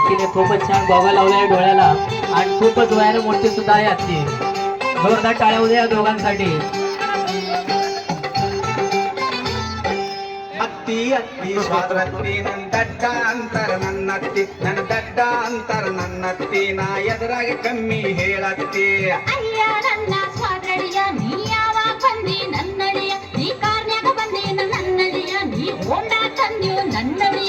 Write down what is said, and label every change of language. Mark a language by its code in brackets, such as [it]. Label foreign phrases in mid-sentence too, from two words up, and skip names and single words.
[mr] खूपच छान गॉगल लावलाय डोळ्याला आणि खूपच वयाने मोठी सुद्धा आहे आत्ती. जोरदार टाळ्या होऊ द्या या दोघांसाठी. [kn] ಅತ್ತಿ ಅತ್ತಿ ಸ್ವಾದ್ರತ್ತಿ ನನ್ನ ದಡ್ಡ ಅಂತರ ನನ್ನತ್ತಿ ನನ್ನ ದಡ್ಡ ಅಂತರ ನನ್ನತ್ತಿ ನಾ ಎದುರಾಗ ಕಮ್ಮಿ ಹೇಳತ್ತಿ. ಅಯ್ಯ ನನ್ನ ಸ್ವಾದ್ರಳಿಯ ನೀ ಯಾವಾಗ ಬಂದಿ ನನ್ನಳಿಯ ನೀ ಕಾರ್ನ್ಯಾಗ ಬಂದಿ ನನ್ನಳಿಯ ನೀ ಹೋಂಡ ತಂದ್ಯೋ ನನ್ನಳಿಯ.